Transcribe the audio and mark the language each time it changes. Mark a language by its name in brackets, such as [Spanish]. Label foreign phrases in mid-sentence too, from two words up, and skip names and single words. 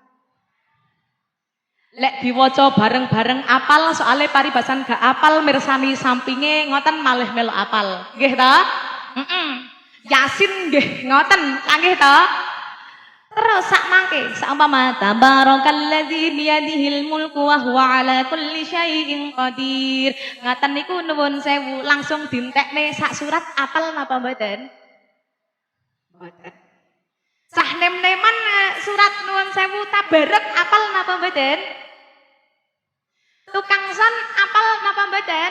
[Javanese] Lek diwaca bareng-bareng apal soale paribasan gak apal mirsani sampinge ngoten malih melu apal. Nggih ta? Yasin nggih ngoten, nggih ta? Terus sak mangke saumpama [Arabic] تبارك الذي بيده الملك وهو على كل شيء قدير. [Javanese] Ngaten niku nuwun sewu langsung dintekne sak surat apal napa mboten? Mboten. Sah nem-neman surat nuwun sewu tabarek apal napa mboten? Tukang son apal napa mboten?